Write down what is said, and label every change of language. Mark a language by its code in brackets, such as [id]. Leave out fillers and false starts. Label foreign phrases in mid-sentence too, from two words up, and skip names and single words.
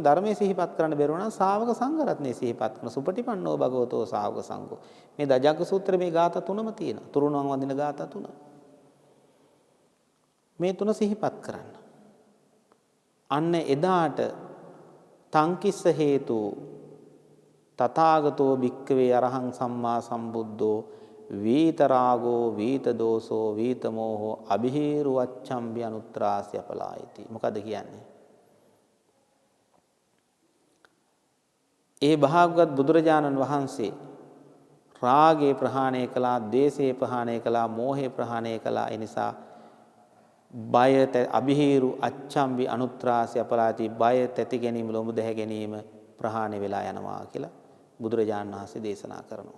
[si] ධර්මයේ සිහිපත් කරන්න බැරි වුණා නම් ශාවක සංඝ රත්නයේ සිහිපත් කරන. [pi] සුපටිපන්නෝ භගවතෝ ශාවක සංඝෝ. [si] මේ දජග්ග සූත්‍රයේ මේ ගාථා තුනම තියෙනවා. තුරුණුවන් වඳින ගාථා තුන. මේ තුන සිහිපත් කරන්න. අන්න එදාට [pi] තංකිස්ස හේතු තථාගතෝ භික්ඛවේ අරහං සම්මා සම්බුද්ධෝ වීතරාගෝ වීත දෝසෝ වීත මෝහෝ අභිහිරු වච්ඡම්බි අනුත්‍රාසි අපලායති. [si] මොකද කියන්නේ? ඒ භාගවත් බුදුරජාණන් වහන්සේ රාගේ ප්‍රහාණය කළා, දේශේ ප්‍රහාණය කළා, මෝහේ ප්‍රහාණය කළා. ඒ නිසා බය [pi] අභිහිරු අච්ඡම්බි අනුත්‍රාසය අපලාති [si] බය තැති ගැනීම ලොමු දැහැ ගැනීම ප්‍රහාණය වෙලා යනවා කියලා බුදුරජාණන් වහන්සේ දේශනා කරනවා.